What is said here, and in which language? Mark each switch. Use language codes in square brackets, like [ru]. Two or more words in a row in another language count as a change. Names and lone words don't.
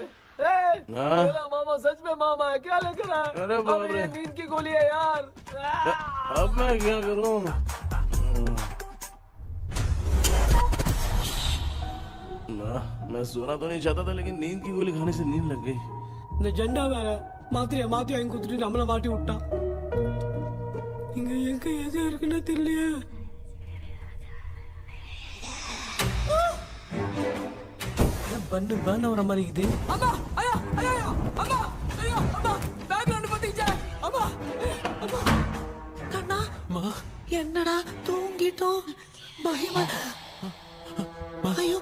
[hi] हाँ। मेरा मामा सच में मामा है, क्या लेकर आया? अरे बाप रे। ये नींद की गोली है यार। अब मैं क्या करूं? मैं सोना तो नहीं चाहता था लेकिन नींद की गोली खाने से नींद लग गई। [ta] நிஜண்டா வேற மாத்திரையா மாத்தி வாங்கி கொடுத்துட்டு நம்மள மாட்டி விட்டான். இங்க எங்க எது இருக்குன்னு தெரியலையே. பண்ண வர மாதிரி இருக்குது. அம்மா ஐயா ஐயா அம்மா ஐயா அம்மா பேக்ரவுண்ட் பத்திச்சே அம்மா அம்மா கண்ணா அம்மா என்னடா தூங்கிட்டோம் பயமா ஐயோ